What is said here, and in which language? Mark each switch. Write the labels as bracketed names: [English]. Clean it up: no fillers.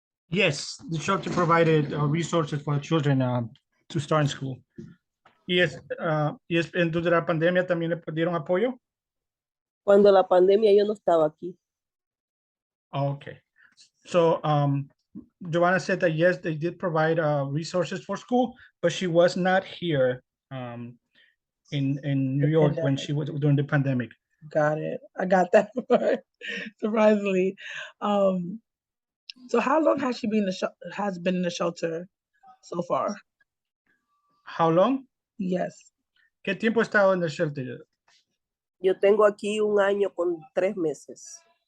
[English] Yes, the shelter provided resources for the children to start in school. [Spanish] Y durante la pandemia también le dieron apoyo. Cuando la pandemia yo no estaba aquí. [English] Okay. So Giovana said that yes, they did provide resources for school, but she was not here in New York when she was during the pandemic. Got it. I got that part, surprisingly. So how long has she been in the shelter so far? How long? Yes. [Spanish] ¿Qué tiempo ha estado en el shelter? Yo tengo aquí 1 año con 3 meses.